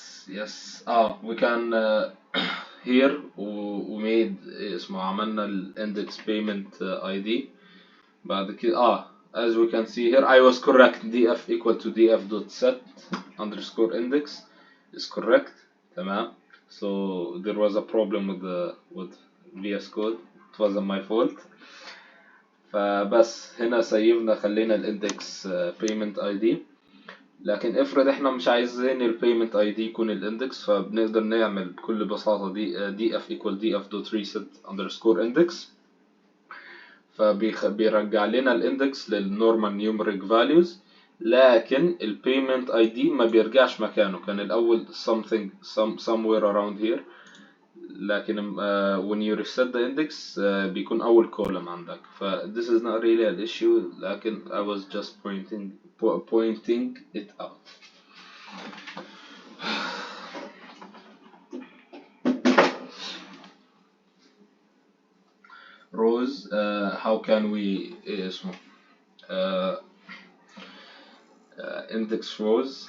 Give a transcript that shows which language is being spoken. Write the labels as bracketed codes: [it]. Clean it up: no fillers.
[en] yes we can here we made [ar] اسمه عملنا ال [en] index payment ID. بعد كده as we can see here I was correct. df equal to df dot set underscore index is correct. [ar] تمام. [en] so there was a problem with VS Code. it wasn't my fault. [ar] فبس هنا سيبنا خلينا الاندكس payment ID. لكن افرض احنا مش عايزين البيمنت اي دي يكون الاندكس، فبنقدر نعمل بكل بساطة دي اف equal df dot reset underscore index، فبيرجع لنا الاندكس للنورمال نيومريك فاليوز. لكن البيمنت اي دي ما بيرجعش مكانه، كان الاول [en] somewhere around here، [ar] لكن [en] when you reset the index [ar] بيكون اول column عندك. [en] ف this is not really an issue، [ar] لكن [en] I was just pointing it out. rows, how can we index rows?